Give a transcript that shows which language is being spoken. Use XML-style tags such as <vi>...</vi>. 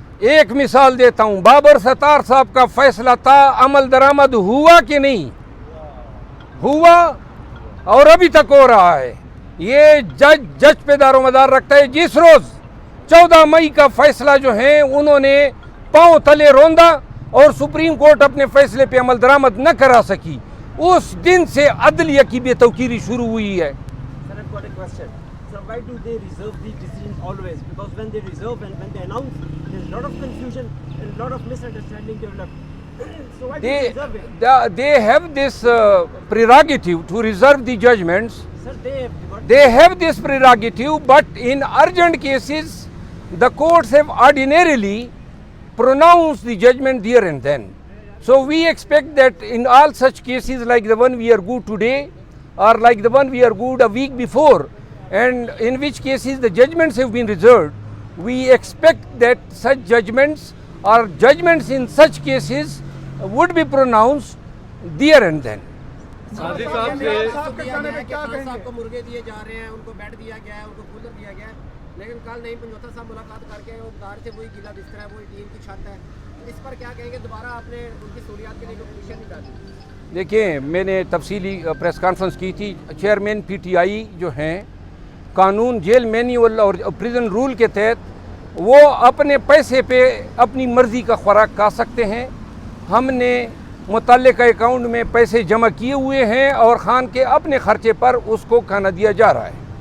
<ur>ایک مثال دیتا ہوں، بابر ستار صاحب کا فیصلہ تھا، عمل درآمد ہوا کہ نہیں ہوا، اور ابھی تک ہو رہا ہے۔ یہ جج پہ دار و مدار رکھتا ہے۔ جس روز 14 مئی کا فیصلہ جو ہے انہوں نے پاؤں تلے روندا اور سپریم کورٹ اپنے فیصلے پہ عمل درآمد نہ کرا سکی، اس دن سے عدلیہ کی بے توقیری شروع ہوئی ہے۔</ur> <en>Sir, I've got a question. Sir, why do they reserve these decisions always? Because when they reserve and when they announce, there's a lot of confusion and a lot of misunderstanding developed. So why do they reserve it? They have this prerogative to reserve the judgments. Sir, They have this prerogative, but in urgent cases, the courts have ordinarily pronounced the judgment there and then. So we expect that in all such cases like the one we are good today, or like the one we are good a week before, and in which cases the judgments have been reserved, we expect that such judgments or judgments in such cases would be pronounced there and then.</en> <ur>قاضی صاحب سے صاحب کو مرغے دیے جا رہے ہیں، ان کو بیڈ دیا گیا ہے، ان کو کولر دیا گیا ہے، لیکن کل نئی پنجوتا صاحب ملاقات کر کے وہ بتا رہے تھے وہی گیلا بستر ہے، وہی ٹیم کی چھت ہے، اس پر کیا کہیں گے؟ دوبارہ آپ نے ان کی سہولیات کے لیے کوئی پوزیشن نہیں ڈالی؟ دیکھیں، میں نے تفصیلی پریس کانفرنس کی تھی، چیئرمین پی ٹی آئی جو ہیں قانون جیل مینیول اور پریزن رول کے تحت وہ اپنے پیسے پہ اپنی مرضی کا خوراک کھا سکتے ہیں۔ ہم نے متعلقہ اکاؤنٹ میں پیسے جمع کیے ہوئے ہیں اور خان کے اپنے خرچے پر اس کو کھانا دیا جا رہا ہے۔</ur>